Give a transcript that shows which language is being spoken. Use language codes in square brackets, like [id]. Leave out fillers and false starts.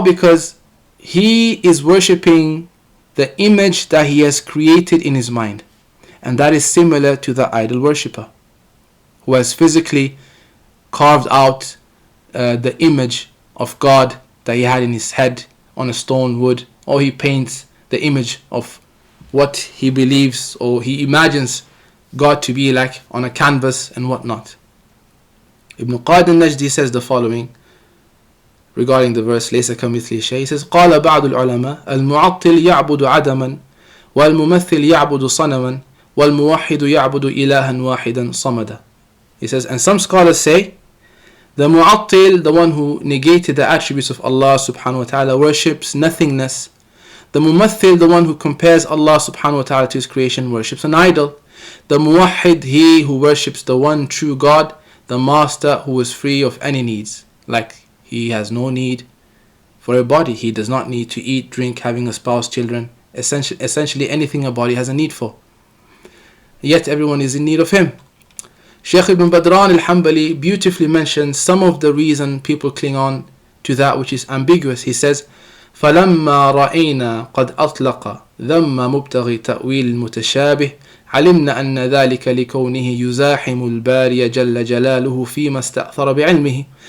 [en] Because he is worshipping the image that he has created in his mind, and that is similar to the idol worshipper who has physically carved out the image of God that he had in his head on a stone wood, or he paints the image of what he believes or he imagines God to be like on a canvas and whatnot. Ibn Qad al-Najdi says the following regarding the verse [ar] ليس كمثله شيء. [en] He says [ar] قال بعض العلماء المعطل يعبد عدما والممثل يعبد صنما والموحد يعبد إلها واحدا صمدا. [en] He says, and some scholars say the mu'attil, the one who negated the attributes of Allah subhanahu wa ta'ala, worships nothingness. The mumathil, the one who compares Allah subhanahu wa ta'ala to his creation, worships an idol. The muwahhid, he who worships the one true God, the master who is free of any needs. Like he has no need for a body. He does not need to eat, drink, having a spouse, children. Essentially anything a body has a need for. Yet everyone is in need of him. Shaykh Ibn Badran al-Hanbali beautifully mentions some of the reason people cling on to that which is ambiguous. He says, [ar] فَلَمَّا رَأَيْنَا قَدْ أَطْلَقَ ذَمَّ مُبْتَغِي تَأْوِيلِ الْمُتَشَابِهِ علمنا أن ذلك لكونه يزاحم الباري جل جلاله فيما استأثر بعلمه.